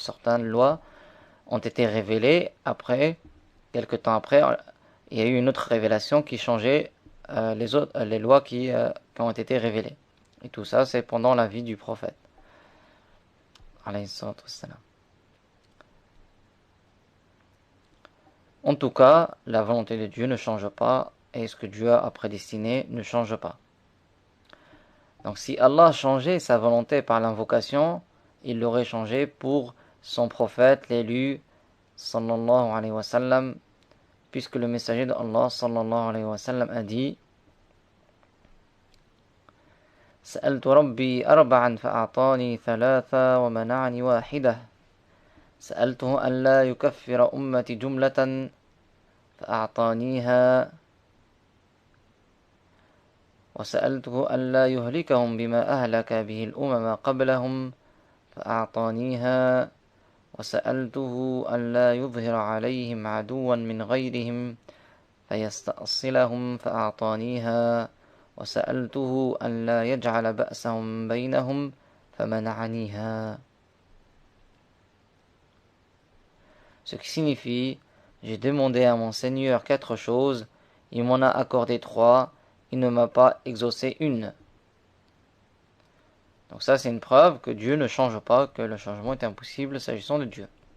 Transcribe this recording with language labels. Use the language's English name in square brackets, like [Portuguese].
[French] Certaines lois ont été révélées après, quelque temps après, il y a eu une autre révélation qui changeait les lois qui ont été révélées. Et tout ça c'est pendant la vie du prophète alayhi salatu wassalam. En tout cas, la volonté de Dieu ne change pas et ce que Dieu a prédestiné ne change pas. Donc si Allah changeait sa volonté par l'invocation, il l'aurait changé pour son prophète, l'élu, sallallahu alayhi wa sallam, puisque le messager de Allah, sallallahu alayhi wa sallam, a dit: [Arabic] سألت ربي أربعا فأعطاني ثلاثة ومنعني واحدة سألته أن لا يكفر أمتي جملة فأعطانيها وسألته أن لا يهلكهم بما أهلك به الأمم قبلهم فأعطانيها وسألته أن لا يظهر عليهم عدوا من غيرهم فيستأصلهم فأعطانيها وسألته أن لا يجعل بأسهم بينهم فمنعنيها. [French] Ce qui signifie: j'ai demandé à mon Seigneur 4 choses, il m'en a accordé 3, il ne m'a pas exaucé une. Donc ça, c'est une preuve que Dieu ne change pas, que le changement est impossible s'agissant de Dieu.